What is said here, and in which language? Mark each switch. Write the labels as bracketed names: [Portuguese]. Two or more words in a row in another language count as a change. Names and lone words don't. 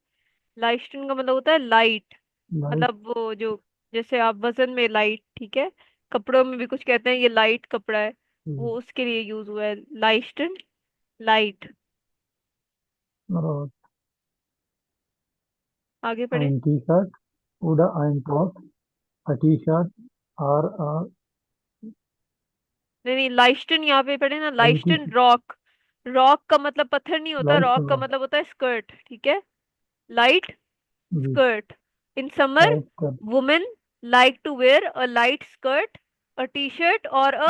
[Hindi] लाइस्टन का मतलब होता है लाइट। लाइट मतलब वो जो, जैसे आप वजन में लाइट, ठीक है, कपड़ों में भी कुछ कहते हैं ये लाइट कपड़ा है, वो उसके लिए यूज हुआ है लाइस्टन। लाइट। और आगे पढ़े। [German] ein T-Shirt oder ein Top [English] a T-Shirt or a [Hindi] नहीं नहीं, लाइस्टन यहाँ पे पढ़े ना, quality [German] leichten Rock. [Hindi] रॉक का मतलब पत्थर नहीं होता, light रॉक का मतलब होता है स्कर्ट। ठीक है। लाइट जी [English] skirt. in summer [Hindi] लाइट [English] women like to wear a light skirt, a T-shirt or a